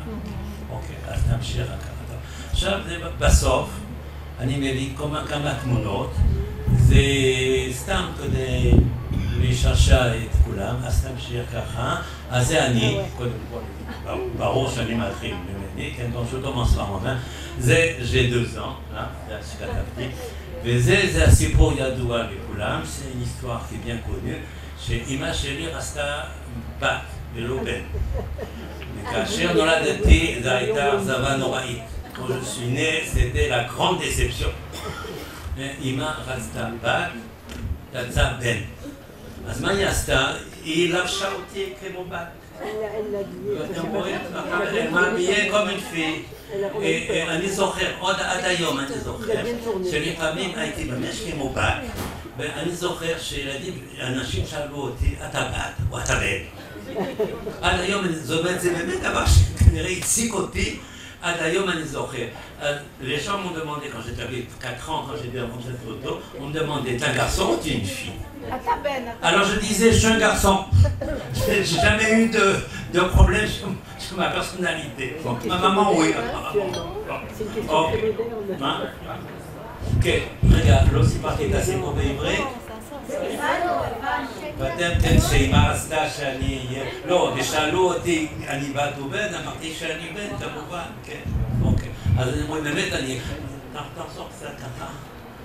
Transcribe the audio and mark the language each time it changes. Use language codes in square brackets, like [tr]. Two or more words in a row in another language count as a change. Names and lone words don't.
[he] אוקיי, אז נמשיך ככה. עכשיו, בסוף, אני מביא כמה תמונות, זה סתם כדי לשעשע את כולם, אז תמשיך ככה. אז זה אני, קודם כל, ברור שאני מתחיל ממני, כן, [fr] donc je commence par moi-même. זה, j'ai 2 ans, [he] זה שכתבתי, וזה הסיפור ידוע לכולם, זה היסטוריה [fr] bien connue, [he] שאמא שלי רצתה בת ולא בן. וכאשר נולדתי, זו הייתה אכזבה נוראית. [fr] Quand je suis né, c'était la grande déception. [he] אמא רצתה בת, רצתה בן. אז מה היא עשתה? היא לבשה אותי כמו בת. ואתם רואים, [fr] elle m'a habillé comme une fille. [he] אני זוכר, עוד עד היום אני זוכר, שלפעמים הייתי ממש כמו בת, ואני זוכר שילדים, אנשים שאלו אותי, אתה בת או אתה בן. עד היום, זאת אומרת, זה באמת דבר שכנראה הציק אותי, עד היום אני זוכר. [fr] Les gens m'ont demandé, quand j'avais 4 ans, quand j'ai vu cette photo, on me demandait, t'es un garçon ou t'es une fille? Alors je disais, je suis un garçon. J'ai jamais eu de problème sur ma personnalité. Ma maman, oui, apparemment. [he] כן, רגע, לא סיפרתי את הסיפור בעברית? ואתם שאמא רצתה שאני אהיה... לא, ושאלו אותי, אני בת ובן, אמרתי שאני בן, כמובן, כן, אוקיי. אז אני אומר, באמת אני... תחזור קצת ככה.